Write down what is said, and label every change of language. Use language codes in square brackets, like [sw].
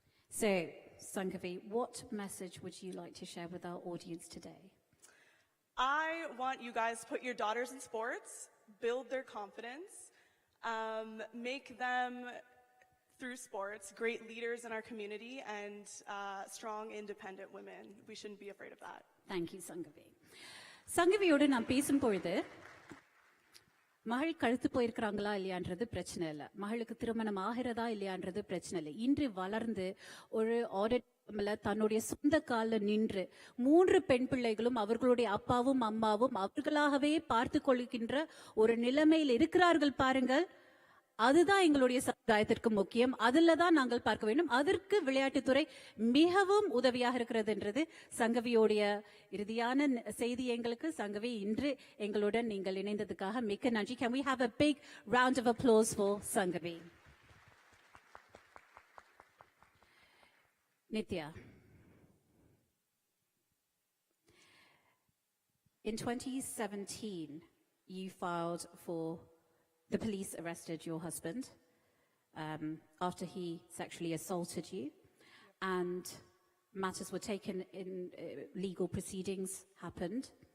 [en] So, Sangavi, what message would you like to share with our audience today? I want you guys to put your daughters in sports, build their confidence, make them, through sports, great leaders in our community, and strong, independent women. We shouldn't be afraid of that. Thank you, Sangavi. [ta] சங்கவியோடு நான் பேசும்பொழுது மகள் கழுத்து போயிருக்கிறாங்களா இல்லையான்றது பிரச்சனை இல்லை, மகளுக்கு திருமணம் ஆகிறதா இல்லையான்றது பிரச்சனை இல்லை. இன்று வளர்ந்து ஒரு ஆடிட் தன்னுடைய சொந்த கால்ல நின்று 3 பெண் பிள்ளைகளும் அவர்களுடைய அப்பாவும் அம்மாவும் அவர்களாகவே பார்த்து கொள்கின்ற ஒரு நிலைமையில் இருக்கிறார்கள் பாருங்கள். அதுதான் எங்களுடைய சமுதாயத்திற்கு முக்கியம். அதுல தான் நாங்கள் பார்க்க வேண்டும். அதற்கு விளையாட்டுத்துறை மிகவும் உதவியாக இருக்கிறது என்றது சங்கவியோடைய இறுதியான செய்தி. எங்களுக்கு சங்கவி, இன்று எங்களுடன் நீங்கள் இணைந்ததுக்காக மிக்க நன்றி. [en] Can we have a big round of applause for Sangavi? Nitya. In 2017, you filed for the police arrested your husband after he sexually assaulted you, and matters were taken in legal proceedings happened.